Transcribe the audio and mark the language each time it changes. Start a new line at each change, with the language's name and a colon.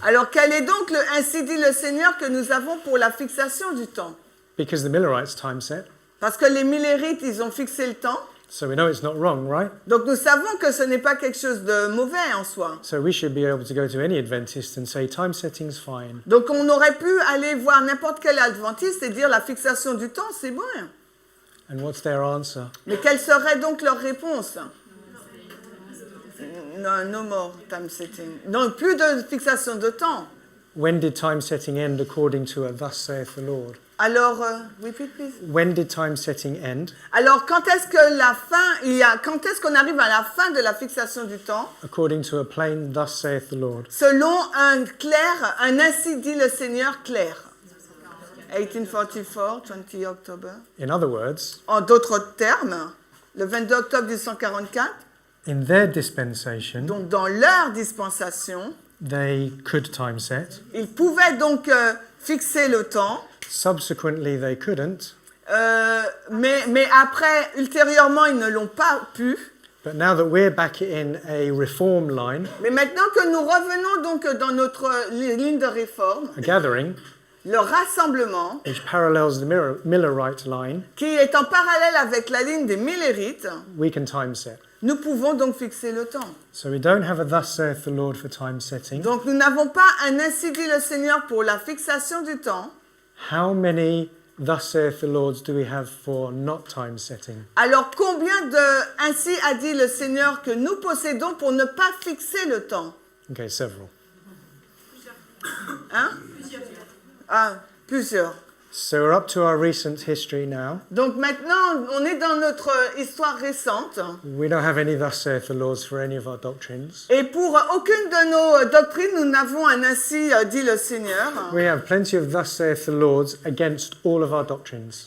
French: Alors quel est donc le ainsi dit le Seigneur que nous avons pour la fixation du temps?
English: Because the Millerites time set,
French: Parce que les Millérites, ils ont fixé le temps.
English: so we know it's not wrong, right?
French: Donc nous savons que ce n'est pas quelque chose de mauvais en soi.
English: So we should be able to go to any Adventist and say time setting's fine.
French: Donc on aurait pu aller voir n'importe quel adventiste et dire la fixation du temps, c'est bon.
English: And what's their answer?
French: Mais quelle serait donc leur réponse?
English: Non, no more time setting.
French: Non, plus de fixation de temps.
English: When did time setting end according to a thus saith the Lord? Alors, repeat please. When did time setting end
French: Alors quand est-ce que quand est-ce qu'on arrive à la fin de la fixation du temps?
English: according to a plain thus saith the Lord?
French: Selon un ainsi dit le Seigneur clair.
English: 1844, 20 October. In other words,
French: En d'autres termes, le 22 octobre 1844.
English: in their dispensation,
French: Donc dans leur dispensation,
English: they could time set.
French: ils pouvaient donc fixer le temps,
English: Subsequently, they couldn't.
French: mais après, ultérieurement, ils ne l'ont pas pu.
English: But now that we're back in a reform line,
French: Mais maintenant que nous revenons donc dans notre ligne de réforme,
English: a gathering,
French: le rassemblement,
English: which parallels the Millerite line,
French: qui est en parallèle avec la ligne des Millérites,
English: we can time set.
French: nous pouvons donc fixer le temps.
English: So we don't have a thus saith the Lord for time setting.
French: Donc nous n'avons pas un ainsi dit le Seigneur pour la fixation du temps.
English: How many thus saith the Lords do we have for not time setting?
French: Alors combien de ainsi a dit le Seigneur que nous possédons pour ne pas fixer le temps?
English: Okay, several.
French: Hein? Ah, plusieurs.
English: So we're up to our recent history now.
French: Donc maintenant, on est dans notre histoire récente.
English: We don't have any thus saith the Lords for any of our doctrines.
French: Et pour aucune de nos doctrines, nous n'avons un ainsi dit le Seigneur.
English: We have plenty of thus saith the Lords against all of our doctrines.